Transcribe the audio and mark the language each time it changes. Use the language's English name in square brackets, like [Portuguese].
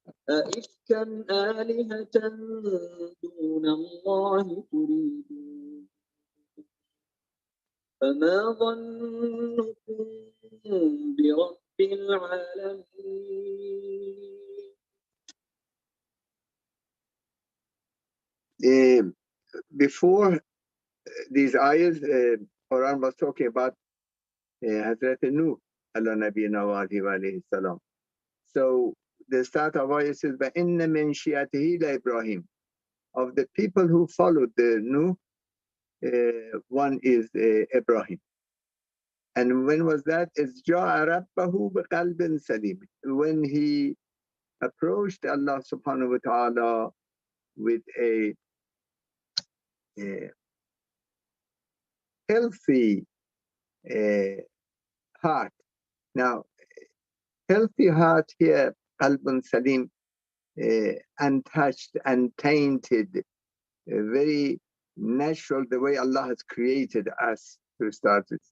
[Arabic] أئفكا آلهة دون الله تريدون فما ظنكم برب العالمين. [English] Before these ayahs, Quran was talking about Hazrat Nuh [Arabic] ala nabiyina wa alayhi salam. [English] So the start of ayah says, [Arabic] "Inna min shi'atihi la Ibrahim." [English] Of the people who followed the Nuh, One is Ibrahim. And when was that? [Arabic] Is جَاءَ رَبَّهُ بِقَلْبٍ سَلِيمٍ. [English] When he approached Allah subhanahu wa ta'ala with a healthy heart. Now, healthy heart here, qalbun salim, untouched, untainted, very natural, the way Allah has created us to start with.